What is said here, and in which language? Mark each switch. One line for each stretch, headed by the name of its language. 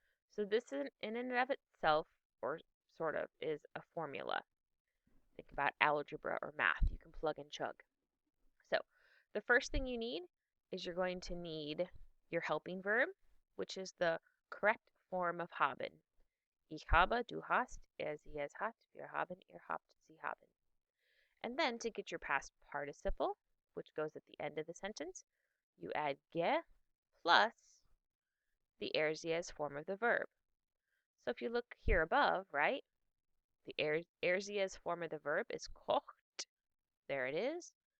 English: So this in and of itself, or sort of, is a formula. Think about algebra or math. You can plug and chug. So the first thing you need is you're going to need your helping verb, which is the correct form of haben.
German: Ich habe, du hast, sie, es hat, wir haben, ihr habt, sie haben.
English: And then to get your past participle, which goes at the end of the sentence, you add ge plus the sie as form of the verb. So if you look here above, right, the sie as form of the verb is kocht. There it is.